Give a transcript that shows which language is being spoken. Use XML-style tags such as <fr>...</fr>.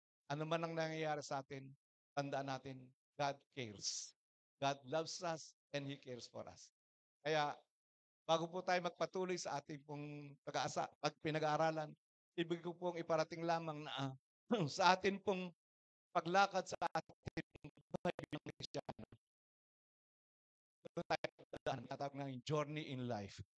<tl>Ano man ang nangyayari sa atin, tandaan natin,</tl> <en>God cares. God loves us and He cares for us.</en> <tl>Kaya, bago po tayo magpatuloy sa ating pong pinag-aaralan, ibig ko pong iparating lamang na sa atin pong paglakad sa ating buhay bilang Kristiyano, tayo tatawag ng</tl> <en>journey in life.</en>